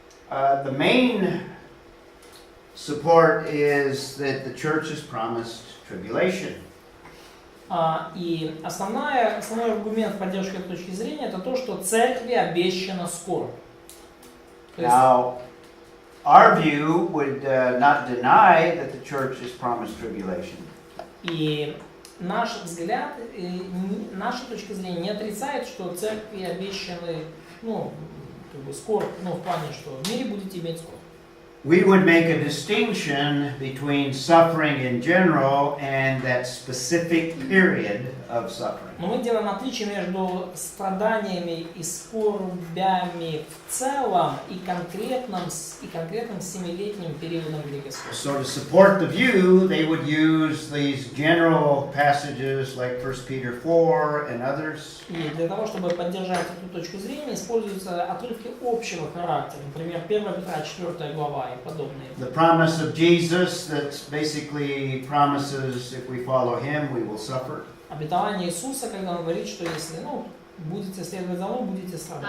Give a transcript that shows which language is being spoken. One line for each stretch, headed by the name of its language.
English: The main support is that the church is promised tribulation.
Russian: И основной аргумент поддержки этой точки зрения это то, что церкви обещана скорбь.
English: Now, our view would not deny that the church is promised tribulation.
Russian: И наш взгляд, наша точка зрения не отрицает, что церкви обещаны, скорбь, в плане, что в мире будете иметь скорбь.
English: We would make a distinction between suffering in general and that specific period of suffering.
Russian: Но мы делаем отличие между страданиями и скорбями в целом и конкретным 7-летним периодом великой скорби.
English: So to support the view, they would use these general passages like 1 Peter 4 and others.
Russian: И для того, чтобы поддержать эту точку зрения, используются отрывки общего характера, например, 1 Петра 4 глава и подобные.
English: The promise of Jesus that basically promises if we follow him, we will suffer.
Russian: Обетование Иисуса, когда он говорит, что если будете следовать за мной, будете страдать.